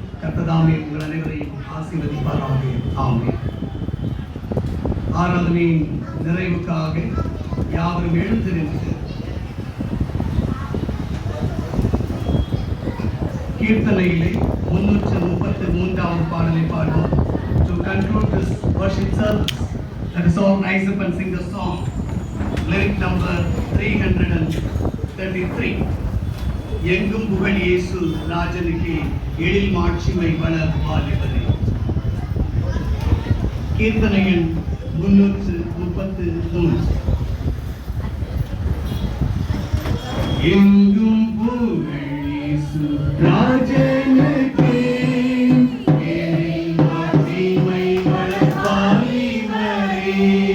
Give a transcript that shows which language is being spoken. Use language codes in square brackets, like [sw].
[ta] கர்த்ததாமே உங்கள் அனைவரையும் ஆசீர்வதிப்பாராக. ஆமென். ஆராதனையின் நிறைவுக்காக யாவரும் எழுந்து நின்று கீர்த்தனையிலே 333வது பாடலை பாடுவோம். [en] To conclude this worship service, let us all rise up and sing the song, lyric number 333. [ta] எங்கும் புகழ் இயேசு ராஜனுக்கு எழில் மாட்சிமை வளர் வாலிபரே. கீர்த்தனையின் 333. எங்கும் புகழ் இயேசு ராஜனுக்கு எழில் மாட்சிமை வளர் வாலிபரே.